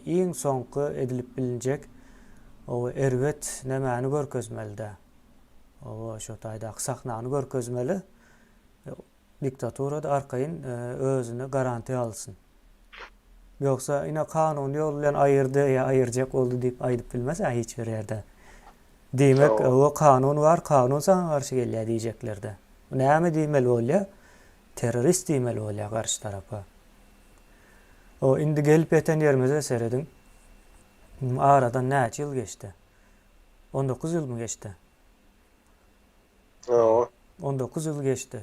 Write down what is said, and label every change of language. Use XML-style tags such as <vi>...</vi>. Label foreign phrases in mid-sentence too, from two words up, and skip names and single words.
<tk>Iň soňky edilip bilinjek o erwet nämäni görkezmeli-de. O şo taýda sahnany görkezmeli. Diktatura da arkaýyn özüne garanti alsyn. Ýoksa ine kanun ýol bilen aýyrdy ýa aýyrjak boldy diýip aýdyp bilmez hiç bir ýerde. Demek o kanun var, kanun sana karşı gelýär diýjekler-de. Näme diýmeli bolýar? Terörist diýmeli bolýar garşy tarapa. O indi gelip ýeten ýerimize seredin. Aradan näçe ýyl geçdi? 19 ýyl mı geçdi? 19 ýyl geçdi.</tk>